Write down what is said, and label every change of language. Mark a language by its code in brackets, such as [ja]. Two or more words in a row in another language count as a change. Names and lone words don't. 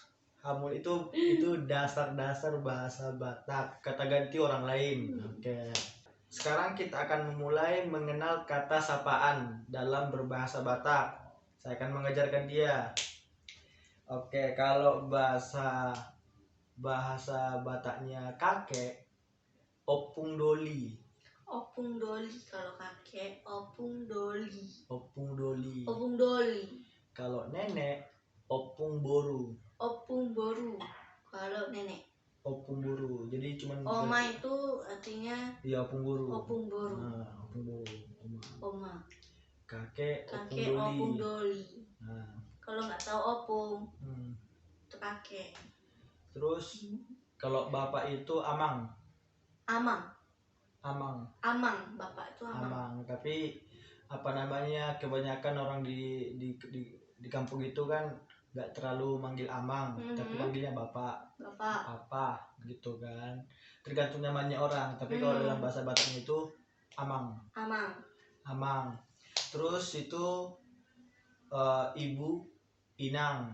[id] Hamul itu dasar-dasar bahasa Batak, kata ganti orang lain. Oke. Sekarang kita akan memulai mengenal kata sapaan dalam berbahasa Batak. Saya akan mengajarkan dia. Oke, kalau bahasa Bataknya kakek, [bbc] opung doli. Opung doli [id] kalau kakek, [bbc] opung doli. Opung doli. Opung doli. [id] Kalau nenek, [bbc] opung boru. Opung boru [id] kalau nenek. [bbc] Opung boru. [id] Jadi cuman Oma itu artinya iya, [bbc] opung boru. opung boru. Nah, opung boru. [id] Oma. Kakek [bbc] Kakek opung doli. [id] Nah, Kalau nggak tahu opung hmm. itu kakek. Terus kalau bapak itu amang. Amang. Amang. Amang, bapak itu amang. Amang. Tapi apa namanya, kebanyakan orang di kampung itu kan nggak terlalu manggil amang, tapi manggilnya bapak. Bapak. Apa gitu kan, tergantung namanya orang. Tapi kalau dalam bahasa Bataknya itu amang. Amang. Terus itu ibu inang.